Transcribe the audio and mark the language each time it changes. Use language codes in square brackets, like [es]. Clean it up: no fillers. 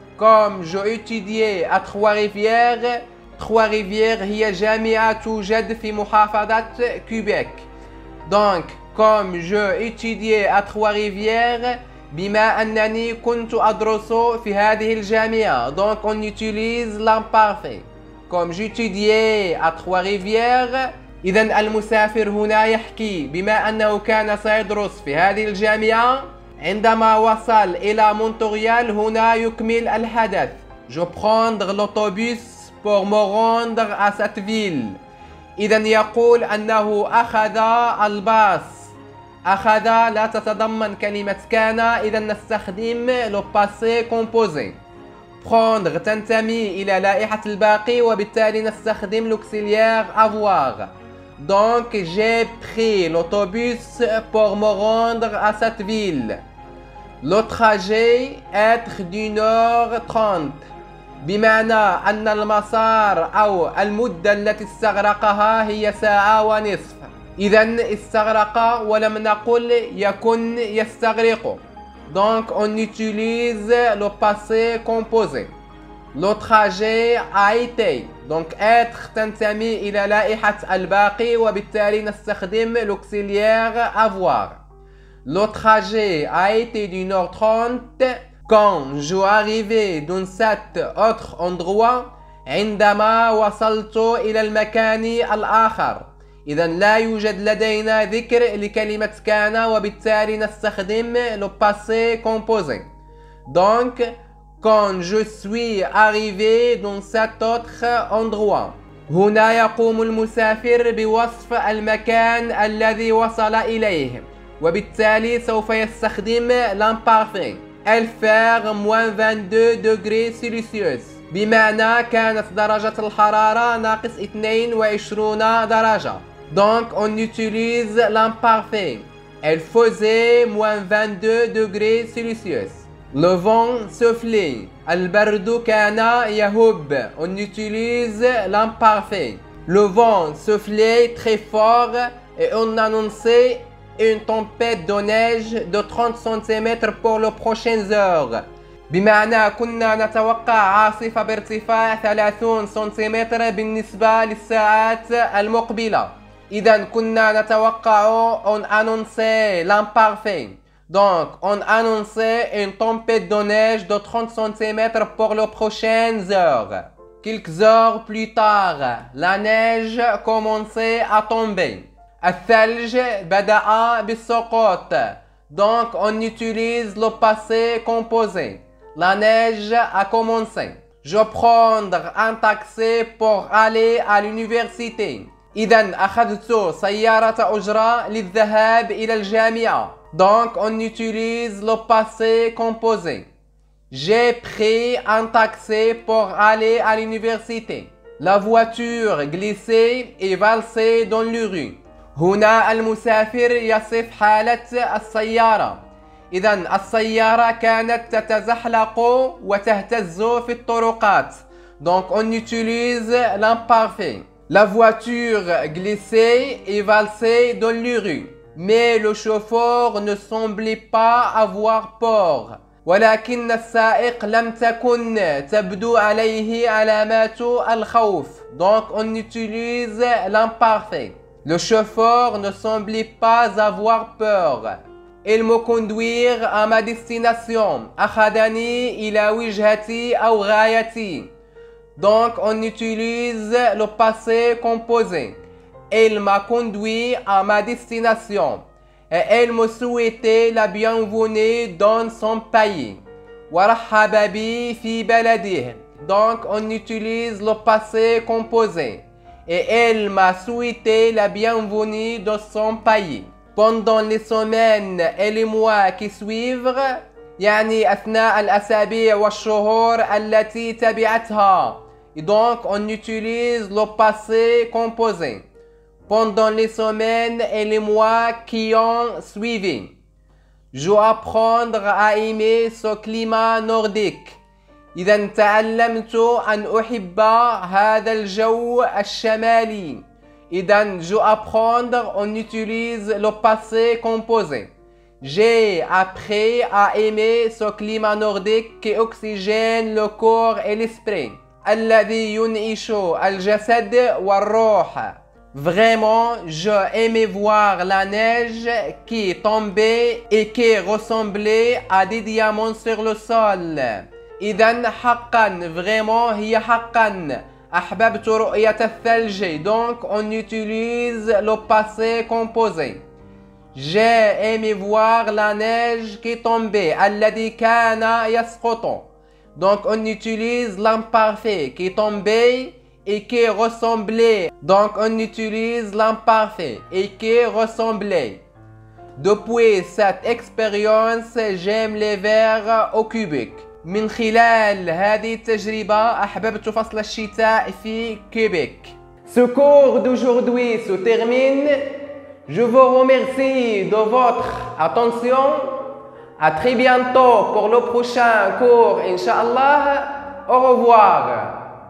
[fr] Comme j'ai étudié à Trois-Rivières. [ar] Trois-Rivières هي جامعة توجد في محافظة كيبيك. [fr] Donc comme j'ai étudié à Trois-Rivières [ar] بما أنني كنت أدرس في هذه الجامعة. [fr] Donc on utilise l'imparfait. Comme j'étudiais à Trois-Rivières. [ar] إذا المسافر هنا يحكي بما أنه كان سيدرس في هذه الجامعة. عندما وصل إلى مونتريال هنا يكمل الحدث. [fr] Je prendre l'autobus pour me rendre à cette ville. [ar] إذا يقول أنه أخذ الباص. أخذ لا تتضمن كلمة كان. إذا نستخدم [fr] le passé composé. [ar] prendre تنتمي إلى لائحة الباقي وبالتالي نستخدم [fr] l'auxiliaire avoir. Donc j'ai pris l'autobus pour me rendre à cette ville. Le trajet être d'1h30 [ar] بمعنى أن المسار أو المدة التي استغرقها هي ساعة ونصف. إذا استغرق ولم نقل يكن يستغرق. [fr] Donc on utilise le passé composé. Le trajet a été. Donc [ar] être تنتمي إلى لائحة الباقي وبالتالي نستخدم [fr] l'auxiliaire avoir. Le trajet a été d'1h30 quand je arrivais dans cet autre endroit [ar] عندما وصلت إلى المكان الآخر. إذا لا يوجد لدينا ذكر لكلمة كان وبالتالي نستخدم le passé composé. [fr] Donc quand je suis arrivé dans cet autre endroit. [ar] هنا يقوم المسافر بوصف المكان الذي وصل إليه وبالتالي سوف يستخدم l'imparfait. [fr] Elle fait moins 22 degrés Celsius [ar] بمعنى كانت درجة الحرارة ناقص 22 درجة. [fr] Donc on utilise l'imparfait. Elle faisait moins 22 degrés Celsius. Le vent soufflait. [ar] البرد كان يهب. [fr] On utilise l'imparfait. Le vent soufflait très fort et on annonçait une tempête de neige de 30 cm pour les prochaines heures. [ar] بمعنى كنا نتوقع عاصفة بارتفاع 30 سنتيمتر بالنسبة للساعات المقبلة. إذا كنا نتوقع [fr] on annonçait l'imparfait. Donc on annonçait une tempête de neige de 30 cm pour les prochaines heures. Quelques heures plus tard, la neige commençait à tomber. [ar] الثلج بدأ بالسقوط. [fr] Donc on utilise le passé composé. La neige a commencé. Je prendre un taxi pour aller à l'université. [ar] إذا أخذت سيارة أجرة للذهاب إلى الجامعة. [fr] Donc on utilise le passé composé. J'ai pris un taxi pour aller à l'université. La voiture glissait et valsait dans les rues. [ar] هنا المسافر يصف حالة السيارة. إذا السيارة كانت تتزحلق وتهتز في الطرقات. [fr] Donc on utilise l'imparfait. La voiture glissait et valsait dans les rues. Mais le chauffeur ne semblait pas avoir peur. [ar] ولكن السائق لم تكن تبدو عليه علامات الخوف. [fr] Donc on utilise l'imparfait. Le chauffeur ne semblait pas avoir peur. Il me conduire à ma destination. [ar] أخذني إلى وجهتي أو غايتي. [fr] Donc on utilise le passé composé. Il m'a conduit à ma destination. Et elle me souhaitait la bienvenue dans son pays. [ar] ورحب بي في بلده. [fr] Donc on utilise le passé composé. Et elle m'a souhaité la bienvenue dans son pays. Pendant les semaines et les mois qui suivent, [ar] يعني أثناء الأسابيع والشهور التي تبعتها. [fr] Et donc on utilise le passé composé. Pendant les semaines et les mois qui ont suivi. Je vais apprendre à aimer ce climat nordique. [ar] إذا تعلمت أن أحب هذا الجو الشمالي. إذا [fr] je apprendre, on utilise le passé composé. J'ai appris à aimer ce climat nordique qui oxygène le corps et l'esprit. [ar] الذي ينعش الجسد والروح. [fr] Vraiment, j'aimais voir la neige qui tombait et qui ressemblait à des diamants sur le sol. [ar] إذن حقا vraiment هي حقا أحببت رؤية الثلج. [fr] Donc on utilise le passé composé. J'ai aimé voir la neige qui tombait. [ar] الذي كان يسقط. [fr] Donc on utilise l'imparfait qui tombait et qui ressemblait. Donc on utilise l'imparfait et qui ressemblait. Depuis cette expérience, j'aime les verres au cubique. [ar] من خلال هذه التجربة أحببت فصل الشتاء في كيبيك. [fr] Ce cours d'aujourd'hui se termine. Je vous remercie de votre attention. À très bientôt pour le prochain cours, Inch'Allah. Au revoir.